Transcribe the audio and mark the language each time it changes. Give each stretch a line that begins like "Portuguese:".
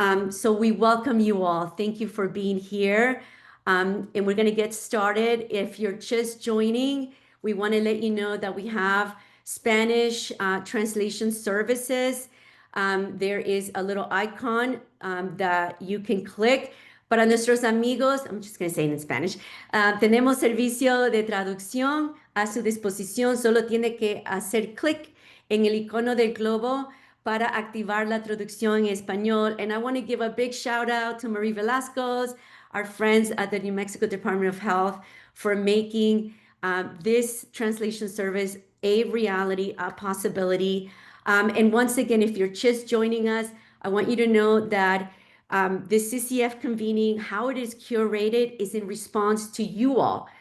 English: So we welcome you all. Thank you for being here. And we're going to get started. If you're just joining, we want to let you know that we have Spanish translation services. There is a little icon that you can click.
Spanish: Para nuestros amigos,
English: I'm just going to say it in Spanish,
Spanish: tenemos servicio de traducción a su disposición. Solo tiene que hacer clic en el icono del globo para activar la traducción en español.
English: And I want to give a big shout out to Marie Velasquez, our friends at the New Mexico Department of Health, for making this translation service a reality, a possibility. And once again, if you're just joining us, I want you to know that the CCF convening, how it is curated, is in response to you all.